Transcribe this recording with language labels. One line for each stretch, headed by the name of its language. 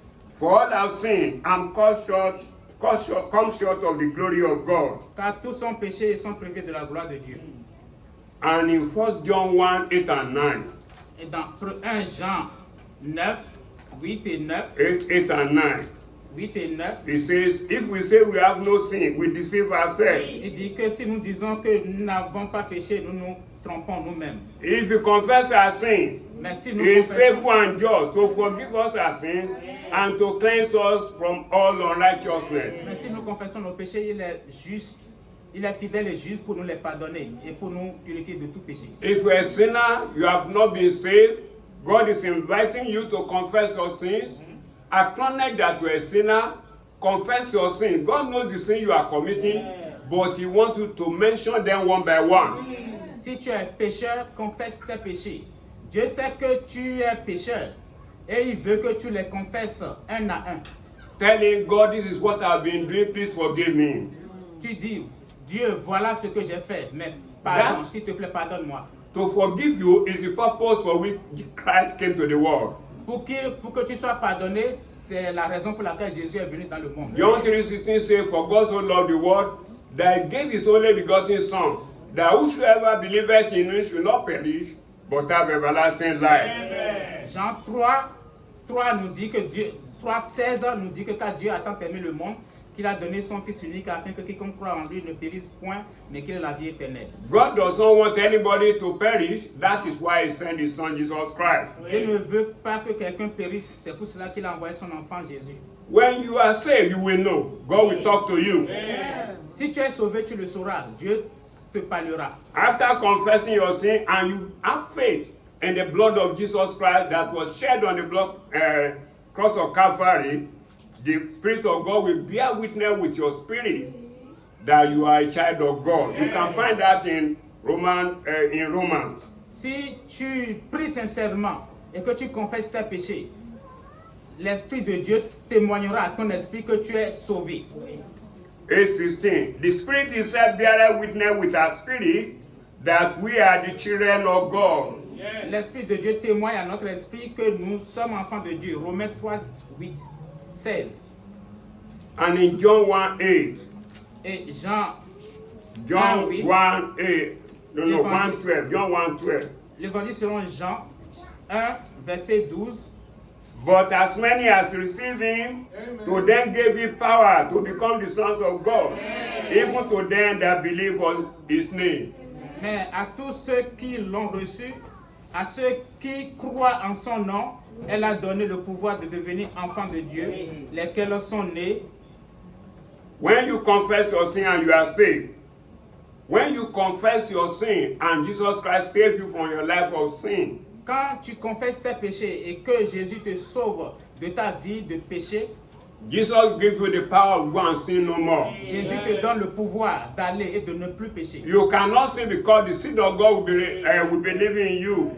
English: For all have sinned and come short of the glory of God.
French: Car tous ont péché et sont privés de la gloire de Dieu.
English: And in 1 John 1:8 and 9,
French: Et dans 1 Jean 9, 8 et 9,
English: 8 and 9,
French: 8 et 9,
English: it says, if we say we have no sin, we deceive ourselves.
French: il dit que si nous disons que nous n'avons pas péché, nous nous trompons nous-mêmes.
English: If we confess our sins,
French: Mais si nous
English: he is
French: confessons,
English: faithful and just to forgive us our sins and to cleanse us from all unrighteousness.
French: mais si nous confessons nos péchés, il est juste, il est fidèle et juste pour nous les pardonner et pour nous purifier de tout péché.
English: If you're a sinner, you have not been saved, God is inviting you to confess your sins, acknowledge that you're a sinner, confess your sins. God knows the sin you are committing, but He wants you to mention them one by one.
French: Si tu es pécheur, confesse tes péchés. Dieu sait que tu es pécheur et il veut que tu les confesses un à un.
English: Telling God, this is what I've been doing, please forgive me.
French: Tu dis, Dieu, voilà ce que j'ai fait, mais pardon,
English: That-
French: s'il te plaît, pardonne-moi.
English: to forgive you is the purpose for which Christ came to the world.
French: Pour que tu sois pardonné, c'est la raison pour laquelle Jésus est venu dans le monde.
English: John 3:16 says, For God so loved the world, that he gave his only begotten Son, that whosoever believeth in him should not perish, but have everlasting life.
French: Jean 3 nous dit que Dieu, 3:16 nous dit que car Dieu a tant aimé le monde, qu'il a donné son Fils unique afin que quiconque croit en lui ne périsse point, mais qu'il ait la vie éternelle.
English: God does not want anybody to perish. That is why he sent his Son, Jesus Christ.
French: Dieu ne veut pas que quelqu'un périsse, c'est pour cela qu'il a envoyé son enfant Jésus.
English: When you are saved, you will know. God will talk to you.
French: Si tu es sauvé, tu le sauras. Dieu te parlera.
English: After confessing your sin and you have faith in the blood of Jesus Christ that was shed on the cross of Calvary, the Spirit of God will bear witness with your spirit that you are a child of God. You can find that in Romans.
French: Si tu pries sincèrement et que tu confesses tes péchés, l'Esprit de Dieu témoignera à ton esprit que tu es sauvé.
English: 8:16. The Spirit itself beareth witness with our spirit that we are the children of God.
French: L'Esprit de Dieu témoigne à notre esprit que nous sommes enfants de Dieu. Romains 3:8-16.
English: And in John 1:8.
French: Et Jean
English: John 1:8. 1:8. No, 1:12. John 1:12.
French: L'évangile selon Jean 1, verset 12.
English: But as many as received him, to them gave he power to become the sons of God, even to them that believe on his name.
French: Mais à tous ceux qui l'ont reçu, à ceux qui croient en son nom, elle a donné le pouvoir de devenir enfants de Dieu, lesquels sont nés.
English: When you confess your sin and you are saved, when you confess your sin and Jesus Christ saves you from your life of sin,
French: Quand tu confesses tes péchés et que Jésus te sauve de ta vie de péché,
English: Jesus gives you the power to go and sin no more.
French: Jésus te donne le pouvoir d'aller et de ne plus pécher.
English: You cannot sin because the seed of God will be living in you.